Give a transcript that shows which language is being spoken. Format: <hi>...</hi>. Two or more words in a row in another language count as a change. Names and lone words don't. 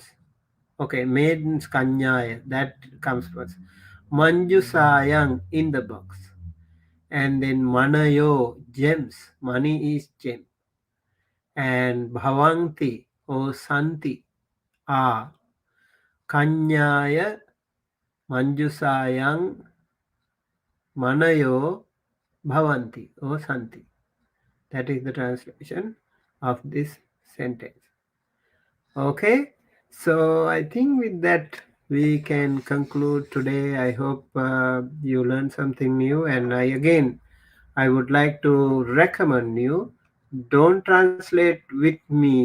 <en>Okay, maidens kanyaya, that comes first. Manjusayang in the box. And then manayo, gems. Money is gem. And bhavanti or santi are.</en> <sa>Kanyaya manjusayang manayo bhavanti or santi.</sa> <en>That is the translation of this sentence. Okay, so I think with that we can conclude today. I hope you learned something new, and I would like to recommend you, don't translate with me.</en>